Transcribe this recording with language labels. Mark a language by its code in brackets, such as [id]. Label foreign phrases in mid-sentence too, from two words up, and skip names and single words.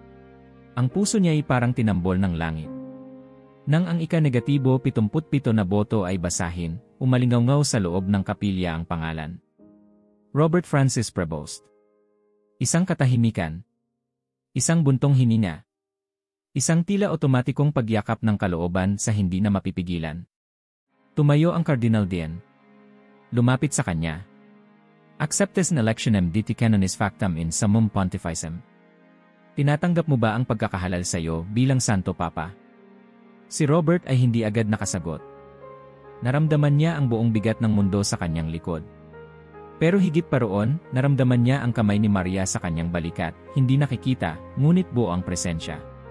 [tl] Ang puso niya ay parang tinambol ng langit. Nang ang ika-negatibo 77 na boto ay basahin, umalingaw sa loob ng kapilya ang pangalan. Robert Francis Prevost. Isang katahimikan. Isang buntong hininga. Isang tila otomatikong pagyakap ng kalooban sa hindi na mapipigilan. Tumayo ang Cardinal Dien. Lumapit sa kanya. [la] Acceptes electionem diti canonis factam in summum pontificem. [tl] Tinatanggap mo ba ang pagkakahalal sa iyo bilang Santo Papa? Si Robert ay hindi agad nakasagot. Naramdaman niya ang buong bigat ng mundo sa kanyang likod. Pero higit pa roon, naramdaman niya ang kamay ni Maria sa kanyang balikat, hindi nakikita, ngunit buo ang presensya.